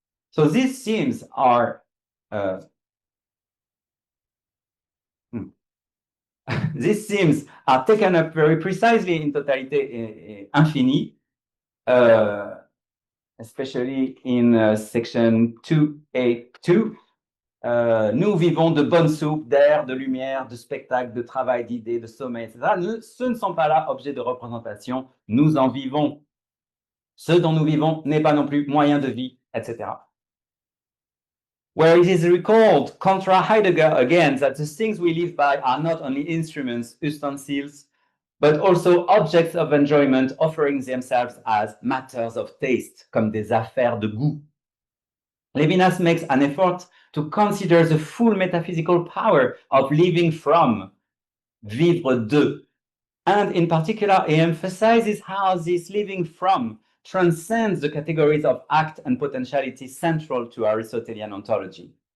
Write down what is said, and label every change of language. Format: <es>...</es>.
<en>So these themes are these themes are taken up very precisely in Totalité Infinie, especially in section 2A2.</en> <fr>Nous vivons de bonne soupe, d'air, de lumière, de spectacle, de travail, d'idées, de sommeil, etc. Ce ne sont pas là objets de représentation, nous en vivons. Ce dont nous vivons n'est pas non plus moyen de vie, etc.</fr> <en>Where it is recalled, contra Heidegger again, that the things we live by are not only instruments, ustensiles, but also objects of enjoyment offering themselves as matters of taste,</en> <fr>comme des affaires de goût.</fr> <en>Levinas makes an effort to consider the full metaphysical power of living from,</en> <fr>vivre de,</fr> <en>and in particular, he emphasizes how this living from transcends the categories of act and potentiality central to Aristotelian ontology.</en>